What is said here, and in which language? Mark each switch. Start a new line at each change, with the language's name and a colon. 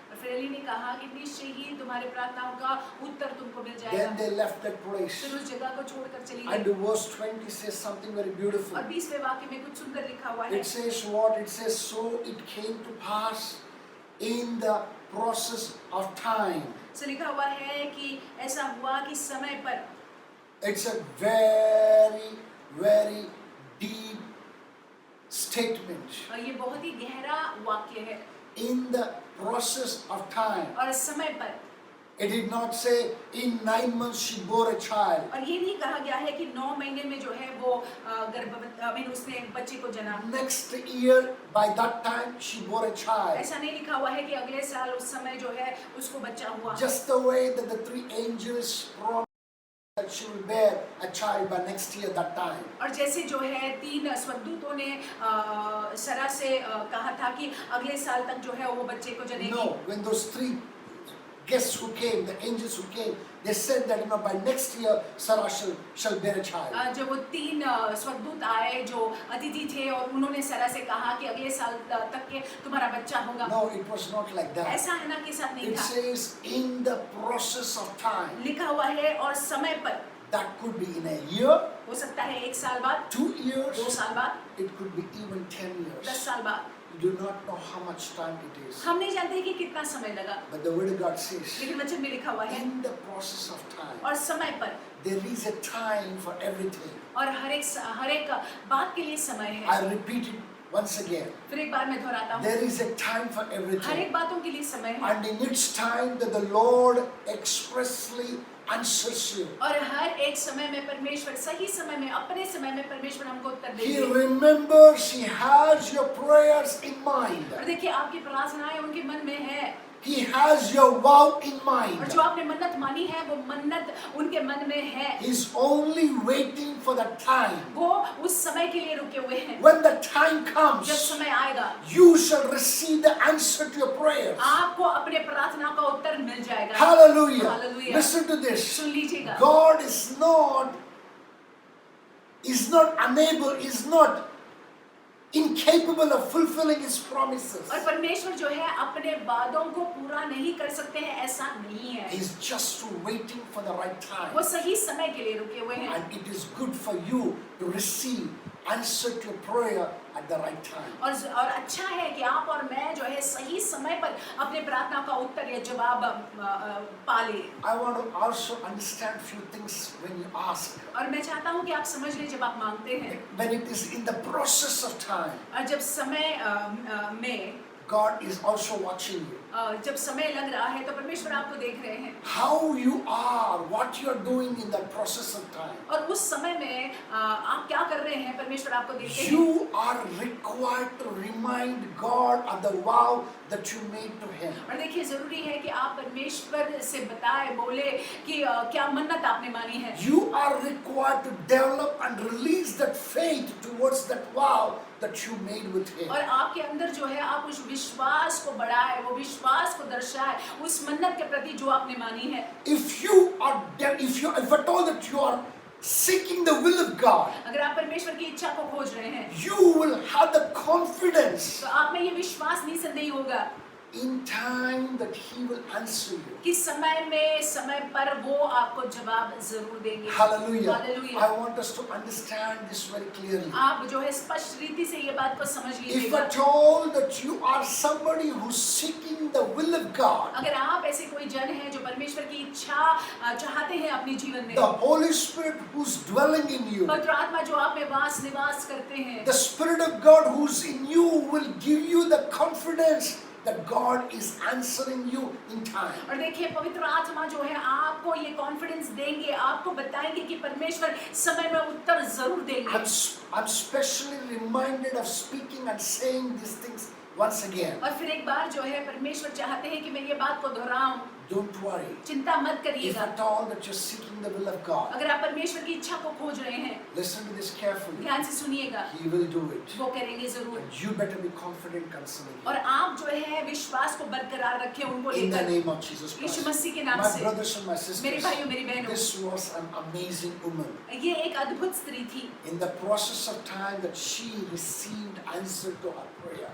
Hindi: और फिर एली ने कहा कि निश्चय ही तुम्हारे प्रार्थनाओं का उत्तर तुमको मिल
English: Then
Hindi: जाएगा।
English: they left that place.
Hindi: फिर उस जगह को छोड़कर चली
English: And
Hindi: गई।
English: verse 20 says something very beautiful.
Hindi: और 20वें वाक्य में कुछ सुंदर लिखा हुआ है।
English: It says what? It says, so it came to pass in the process of time.
Hindi: तो लिखा हुआ है कि ऐसा हुआ कि समय पर।
English: It's a very, very deep statement.
Hindi: और ये बहुत ही गहरा वाक्य है।
English: In the process of time.
Hindi: और समय पर।
English: It did not say in 9 months she bore a child.
Hindi: और ये नहीं कहा गया है कि 9 महीने में जो है वो उसने एक बच्चे को जना।
English: Next year, by that time, she bore a child.
Hindi: ऐसा नहीं लिखा हुआ है कि अगले साल उस समय जो है उसको बच्चा हुआ।
English: Just the way that the 3 angels promised that she will bear a child by next year, that time.
Hindi: और जैसे जो है 3 स्वर्गदूतों ने सरा से कहा था कि अगले साल तक जो है वो बच्चे को जनेगी।
English: No, when those 3 guests who came, the angels who came, they said that by next year Sarah shall bear a child.
Hindi: जब वो 3 स्वर्गदूत आए जो अतिथि थे और उन्होंने सरा से कहा कि अगले साल तक के तुम्हारा बच्चा होगा।
English: No, it was not like that.
Hindi: ऐसा है ना के साथ नहीं
English: It
Hindi: था।
English: says in the process of time.
Hindi: लिखा हुआ है और समय पर।
English: That could be in a year,
Hindi: हो सकता है 1 साल बाद,
English: 2 years,
Hindi: 2 साल बाद,
English: it could be even 10 years.
Hindi: 10 साल बाद।
English: You do not know how much time it is.
Hindi: हम नहीं जानते कि कितना समय लगा,
English: But the word of God says,
Hindi: लेकिन वचन में लिखा हुआ है
English: in the process of time,
Hindi: और समय पर
English: there is a time for everything.
Hindi: और हर एक बात के लिए समय है।
English: I repeat it once again.
Hindi: फिर एक बार मैं दोहराता हूँ,
English: There is a time for
Hindi: हर
English: everything.
Hindi: एक बातों के लिए समय है
English: And in its time that the Lord expressly answers you.
Hindi: और हर एक समय में परमेश्वर सही समय में अपने समय में परमेश्वर हमको उत्तर
English: He
Hindi: देंगे।
English: remembers, He has your prayers in mind.
Hindi: और देखिए आपकी प्रार्थनाएं उनके मन में है
English: He has your vow in
Hindi: और
English: mind.
Hindi: जो आपने मन्नत मानी है वो मन्नत उनके मन में है।
English: He's only waiting for the time.
Hindi: वो उस समय के लिए रुके हुए हैं।
English: When the time
Hindi: जब
English: comes,
Hindi: समय आएगा
English: you shall receive the answer to your prayers.
Hindi: आपको अपने प्रार्थना का उत्तर मिल जाएगा।
English: Hallelujah.
Hindi: Hallelujah।
English: Listen to this.
Hindi: सुन लीजिएगा,
English: God is not unable, is not incapable of fulfilling His promises.
Hindi: और परमेश्वर जो है अपने वादों को पूरा नहीं कर सकते हैं, ऐसा नहीं है।
English: He's just waiting for the right time.
Hindi: वो सही समय के लिए रुके हुए हैं
English: And it is good for you to receive answer to your prayer at the right time.
Hindi: और अच्छा है कि आप और मैं जो है सही समय पर अपने प्रार्थना का उत्तर या जवाब पा ले।
English: I want to also understand few things when you ask.
Hindi: और मैं चाहता हूँ कि आप समझ लें जब आप मांगते हैं
English: When it is in the process of time,
Hindi: और जब समय में
English: God is also watching you.
Hindi: जब समय लग रहा है तो परमेश्वर आपको देख रहे हैं
English: How you are, what you are doing in the process of time.
Hindi: और उस समय में आप क्या कर रहे हैं परमेश्वर आपको देखते हैं।
English: You are required to remind God of the vow that you made to Him.
Hindi: और देखिए जरूरी है कि आप परमेश्वर से बताएं, बोले कि क्या मन्नत आपने मानी है।
English: You are required to develop and release that faith towards that vow that you made with Him.
Hindi: और आपके अंदर जो है आप उस विश्वास को बढ़ाए, वो विश्वास को दर्शाए उस मन्नत के प्रति जो आपने मानी है।
English: If at all that you are seeking the will of God,
Hindi: अगर आप परमेश्वर की इच्छा को खोज रहे हैं
English: you will have the confidence
Hindi: तो आप में ये विश्वास निसंदेह होगा
English: in time that He will answer you.
Hindi: कि समय पर वो आपको जवाब जरूर देंगे।
English: Hallelujah.
Hindi: Hallelujah.
English: I want us to understand this very clearly.
Hindi: आप जो है स्पष्ट रीति से ये बात को समझ
English: If
Hindi: लीजिएगा।
English: at all that you are somebody who's seeking the will of God,
Hindi: अगर आप ऐसे कोई जन हैं जो परमेश्वर की इच्छा चाहते हैं अपने जीवन में,
English: the Holy Spirit who's dwelling in you,
Hindi: पवित्र आत्मा जो आप में निवास करते हैं,
English: the Spirit of God who's in you will give you the confidence that God is answering you in time.
Hindi: और देखिए पवित्र आत्मा जो है आपको ये कॉन्फिडेंस देंगे, आपको बताएंगे कि परमेश्वर समय में उत्तर जरूर देंगे।
English: I'm specially reminded of speaking and saying these things once again.
Hindi: और फिर एक बार जो है परमेश्वर चाहते हैं कि मैं ये बात को दोहराऊं।
English: Don't worry.
Hindi: चिंता मत
English: If
Hindi: करिएगा।
English: at all that you're seeking the will of God,
Hindi: अगर आप परमेश्वर की इच्छा को खोज रहे हैं,
English: listen to this carefully.
Hindi: ध्यान से सुनिएगा,
English: He will do it.
Hindi: वो करेंगे जरूर।
English: And you better be confident concerning
Hindi: और
English: it.
Hindi: आप जो है विश्वास को बरकरार रखें उनको
English: In the
Hindi: लेकर।
English: name of Jesus
Hindi: Yeshu
English: Christ.
Hindi: मसीह के नाम
English: My
Hindi: से।
English: brothers and my
Hindi: मेरे
English: sisters,
Hindi: भाइयों मेरी बहनों,
English: this was an amazing woman.
Hindi: ये एक अद्भुत स्त्री थी
English: In the process of time that she received answer to her prayer.